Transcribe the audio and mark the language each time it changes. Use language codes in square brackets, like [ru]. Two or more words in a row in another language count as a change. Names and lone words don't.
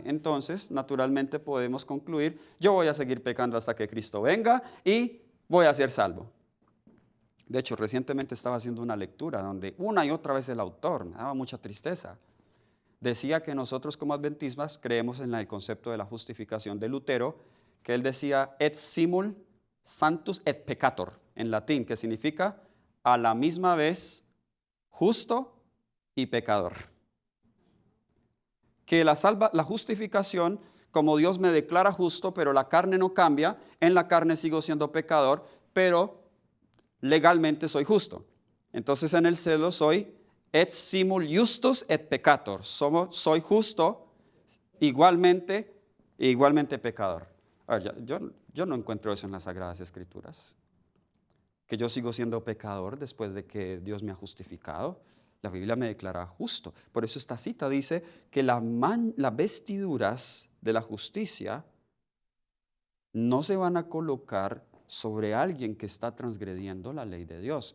[es] Entonces, naturalmente podemos concluir, yo voy a seguir pecando hasta que Cristo venga y voy a ser salvo. De hecho, recientemente estaba haciendo una lectura donde una y otra vez el autor, me daba mucha tristeza, decía que nosotros como adventistas creemos en el concepto de la justificación de Lutero, que él decía [la] et simul sanctus et peccator, [es] en latín, que significa a la misma vez justo y pecador. Que la justificación, como Dios me declara justo, pero la carne no cambia, en la carne sigo siendo pecador, pero legalmente soy justo. Entonces en el cielo soy [la] et simul justus et peccator. [es] Soy justo igualmente pecador. Ahora, yo no encuentro eso en las Sagradas Escrituras. Que yo sigo siendo pecador después de que Dios me ha justificado. La Biblia me declara justo. Por eso esta cita dice que las vestiduras de la justicia no se van a colocar sobre alguien que está transgrediendo la ley de Dios.